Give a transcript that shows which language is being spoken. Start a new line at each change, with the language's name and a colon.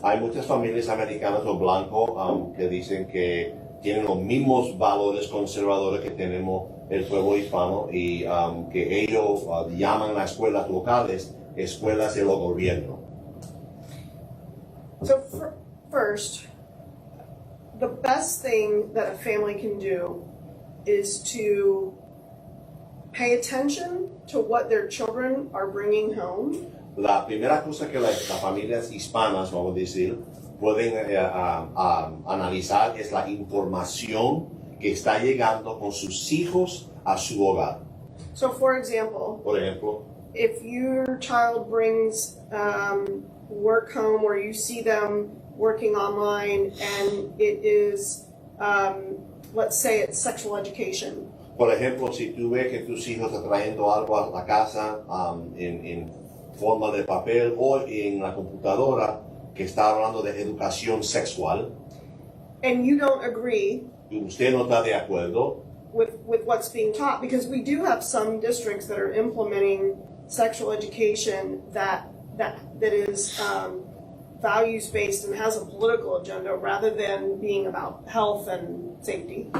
Spanish: Hay muchas familias americanas o blancos que dicen que tienen los mismos valores conservadores que tenemos el pueblo hispano y que ellos llaman las escuelas locales escuelas de los gobiernos.
English: So first, the best thing that a family can do is to pay attention to what their children are bringing home.
Spanish: La primera cosa que las familias hispanas, vamos a decir, pueden analizar es la información que está llegando con sus hijos a su hogar.
English: So, for example,
Spanish: Por ejemplo,
English: if your child brings work home where you see them working online and it is, let's say it's sexual education.
Spanish: Por ejemplo, si tú ves que tus hijos están trayendo algo a la casa en forma de papel o en la computadora que está hablando de educación sexual,
English: And you don't agree
Spanish: y usted no está de acuerdo,
English: with what's being taught, because we do have some districts that are implementing sexual education that is values-based and has a political agenda rather than being about health and safety.